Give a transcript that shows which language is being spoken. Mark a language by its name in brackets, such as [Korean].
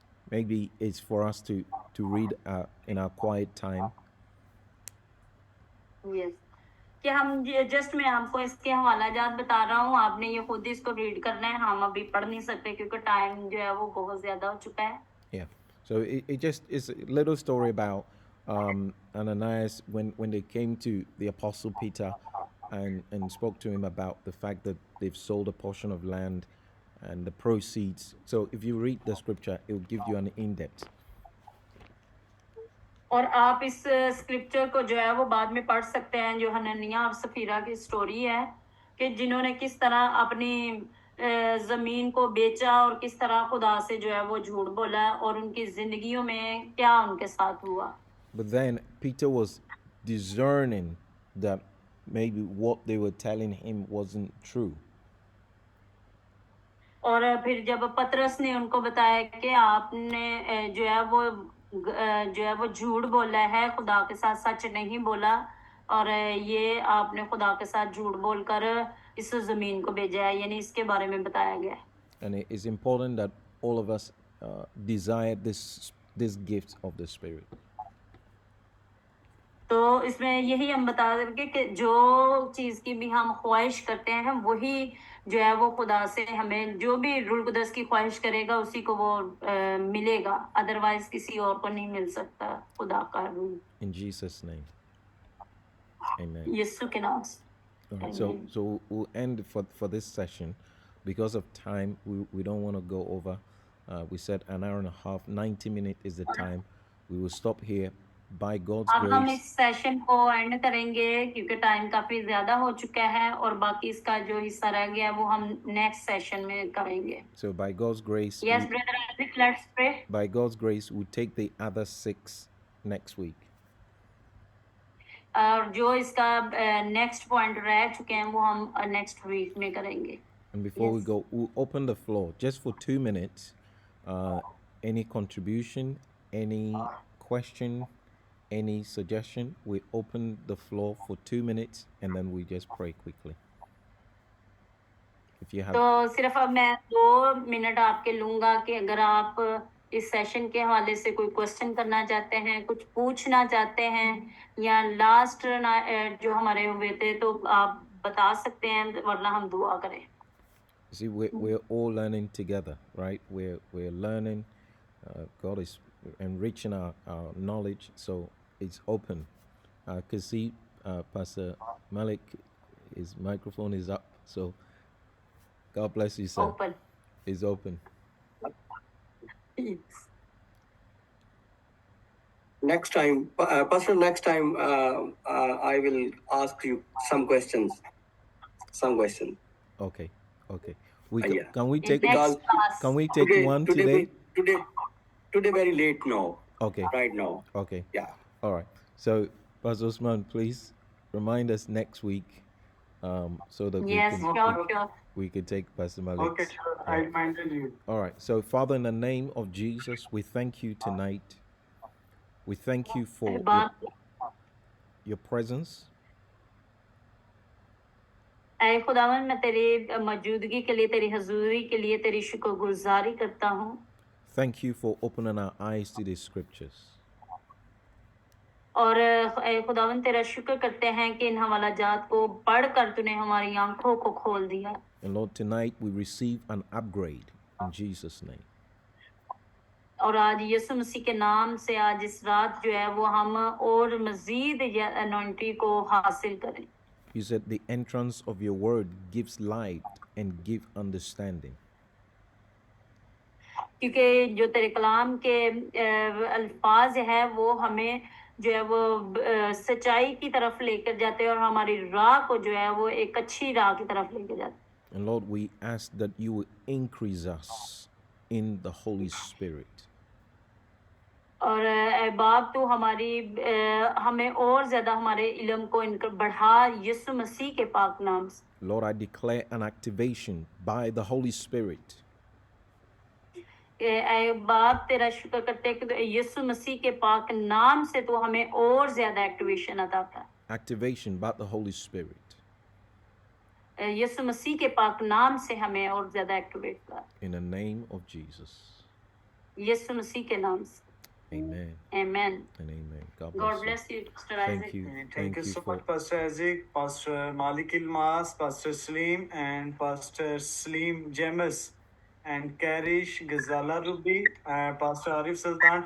[English] Maybe it's for us to read in our quiet time. Yes. [Hindi] कि हम just मैं आपको इसके हवाला जात बता रहा हूँ, आपने ये खुद इसको रीड करना है, हम अभी पढ़ नहीं सकते क्योंकि टाइम जो है वो बहुत ज्यादा हो चुका है। [English] Yeah. So it just is a little story about Ananias when they came to the Apostle Peter and spoke to him about the fact that they've sold a portion of land and the proceeds. So if you read the scripture, it will give you an in-depth. [Hindi] और आप इस scripture को जो है वो बाद में पढ़ सकते हैं, जो हननिया और सफीरा की स्टोरी है कि जिन्होंने किस तरह अपनी जमीन को बेचा और किस तरह खुदा से जो है वो झूठ बोला और उनकी जिंदगियों में क्या उनके साथ हुआ। [English] But then Peter was discerning that maybe what they were telling him wasn't true. [Hindi] और फिर जब पतरस ने उनको बताया कि आपने जो है वो झूठ बोला है, खुदा के साथ सच नहीं बोला और ये आपने खुदा के साथ झूठ बोलकर इस जमीन को भेजा है, यानी इसके बारे में बताया गया है। [English] And it is important that all of us desire this gift of the Spirit. [Hindi] तो इसमें यही हम बता देंगे कि जो चीज की भी हम ख्वाहिश करते हैं वही जो है वो खुदा से हमें, जो भी रूल कुदस की ख्वाहिश करेगा उसी को वो मिलेगा, अदरवाइज किसी और को नहीं मिल सकता खुदा का rule. [English] In Jesus' name. Amen. [Hindi] यीशु के नाम से। [English] All right, so we'll end for this session. Because of time, we don't want to go over. We said an hour and a half, 90 minutes is the time. We will stop here. By God's [Hindi] अब हम [English] grace. [Hindi] इस session को and करेंगे क्योंकि time काफी ज्यादा हो चुका है और बाकी इसका जो हिस्सा रह गया वो हम नेक्स्ट सेशन में करेंगे। [English] So by God's grace. Yes, brother Isaac, let's pray. By God's grace, we'll take the other 6 next week. [Hindi] और जो इसका नेक्स्ट पॉइंट रह चुके हैं वो हम नेक्स्ट वीक में करेंगे। [English] And before we Yes. go, we'll open the floor just for 2 minutes. Any contribution, any question, any suggestion, we open the floor for 2 minutes and then we just pray quickly. If you have. [Hindi] तो सिर्फ अब मैं 2 minute आपके लूंगा कि अगर आप इस सेशन के हवाले से कोई क्वेश्चन करना चाहते हैं, कुछ पूछना चाहते हैं या लास्ट जो हमारे हुए थे तो आप बता सकते हैं, वरना हम दुआ करें। [English] See, we're all learning together, right? We're learning. God is enriching our knowledge, so it's open. I can see Pastor Malik, his microphone is up. So God bless you, sir. Open. It's open. Next time, Pastor, next time I will ask you some questions. Okay, okay. We Yeah. can we In take next class. can we take one today? Today very late now. Okay. Right now. Okay. Yeah. All right. So, Pastor Osman, please remind us next week, so that Yes, sure. we can take Pastor Malik. Okay, sure. I reminded you. All right. So, Father, in the name of Jesus, we thank you tonight. We thank you for your presence. [Hindi] ऐ खुदावन मैं तेरी मौजूदगी के लिए तेरी हजूरी के लिए तेरी शुक्रगुजारी करता हूँ [English] Thank you for opening our eyes to the scriptures. [Hindi] और ऐ खुदावन तेरा शुक्र करते हैं कि इन हवाला जात को पढ़कर तूने हमारी आंखों को खोल दिया [English] And Lord, tonight we receive an upgrade in Jesus' name. [Hindi] और आज यीशु मसीह के नाम से आज इस रात जो है वो हम और मजीद अनॉइंटिंग को हासिल करें [English] You said the entrance of your word gives light and give understanding. [Hindi] क्योंकि जो तेरे कलाम के अल्फाज है वो हमें जो है वो सच्चाई की तरफ लेकर जाते हैं और हमारी राह को जो है वो एक अच्छी राह की तरफ लेकर जाते हैं [English] And Lord, we ask that you will increase us in the Holy Spirit. [Hindi] और ऐ बाप तू हमें और ज्यादा हमारे इल्म को इनकर बढ़ा यीशु मसीह के पाक नाम से [English] Lord, I declare an activation by the Holy Spirit. [Hindi] ऐ बाप तेरा शुक्र करते हैं कि यीशु मसीह के पाक नाम से तू हमें और ज्यादा एक्टिवेशन अता कर [English] Activation by the Holy Spirit. [Hindi] यीशु मसीह के पाक नाम से हमें और ज्यादा एक्टिवेट कर [English] In the name of Jesus. [Hindi] यीशु मसीह के नाम से [English] Amen Amen. and amen. God God bless bless you, Pastor Thank Isaac. you. Thank you so much, Pastor Isaac, Pastor Malik Ilmas, Pastor Salim, and Pastor Salim James, and Karish Ghazala Ruby, Pastor Arif Sultan.